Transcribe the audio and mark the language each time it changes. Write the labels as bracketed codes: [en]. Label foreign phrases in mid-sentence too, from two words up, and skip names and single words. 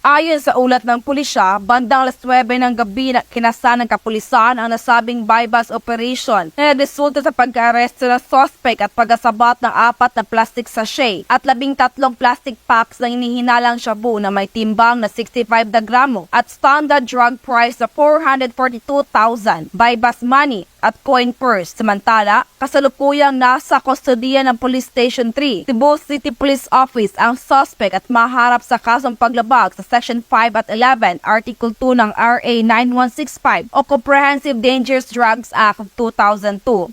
[tl] Ayon sa ulat ng pulisya, bandang alas 9 ng gabi na kinasa ng kapulisan ang nasabing [en] buy-bust operation [tl] na nagresulta sa pagka-aresto ng suspect at pagkasabat ng 4 na [en] plastic sachet [tl] at 13 [en] plastic packs [tl] ng inihinalang shabu na may timbang na 65 na gramo at [en] standard drug price [tl] na 442,000, [en] buy-bust money at coin purse. [tl] Samantala, kasalukuyang nasa kustodiya ng Police Station 3, Cebu City Police Office ang suspect at maharap sa kasong paglabag sa Section 5 at 11, Article 2 ng RA 9165 o Comprehensive Dangerous Drugs Act of 2002.